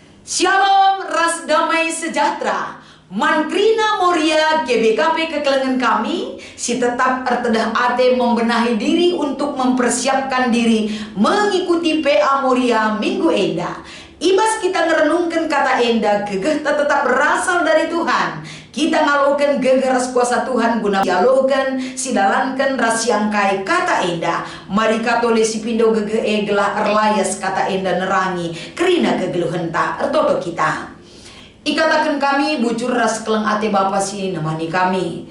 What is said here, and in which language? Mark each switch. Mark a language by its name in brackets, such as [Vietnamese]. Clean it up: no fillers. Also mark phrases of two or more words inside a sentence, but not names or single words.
[Batak Karo] Shalom, ras [Indonesian] damai sejahtera. [Batak Karo] Mankrina Moria GBKP kekelengan kami, si tetap ertedah ate [Indonesian] membenahi diri untuk mempersiapkan diri mengikuti [Batak Karo] PA Moria Minggu Enda. Ibas kita ngerenungkan kata enda, gegeh tetap [Indonesian] berasal dari [Batak Karo] Tuhan. Kita ngalokan gegeh ras kuasa Tuhan guna dialogan, sidalankan ras yangkai kata enda. Mari katole si pindo gegeh gelah erlayas kata enda nerangi, kerina kegeluhenta ertoto kita. Ikatakan kami bujur ras keleng ate Bapa si nemani kami.